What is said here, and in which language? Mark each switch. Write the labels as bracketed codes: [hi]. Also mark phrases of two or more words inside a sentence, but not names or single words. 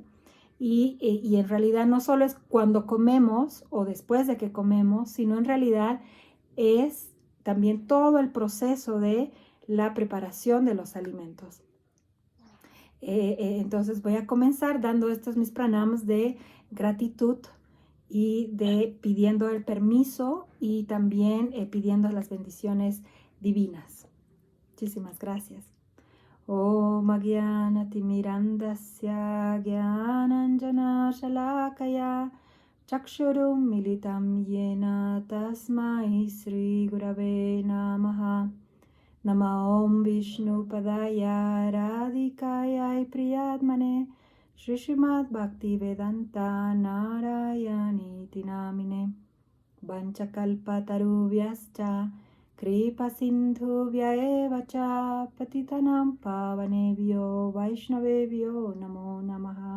[es] Y en realidad no solo es cuando comemos o después de que comemos, sino en realidad es también todo el proceso de la preparación de los alimentos. Entonces voy a comenzar dando estos mis pranams de gratitud y de pidiendo el permiso y también pidiendo las bendiciones divinas. Muchísimas gracias. [sa] Om Agyanatimirandasya Gyananjana Shalakaya Chakshurum Militam Yena Tasmai Sri Gurave Namaha. Nama Om Vishnu Padaya Radhikaya Priyatmane Shri Srimad Bhakti Vedanta Narayani Tinamine Vanchakalpa Tarubhyascha Kripa Sindhubhya eva cha Patitanam Pavanebhyo Vaishnavebhyo Namo Namaha.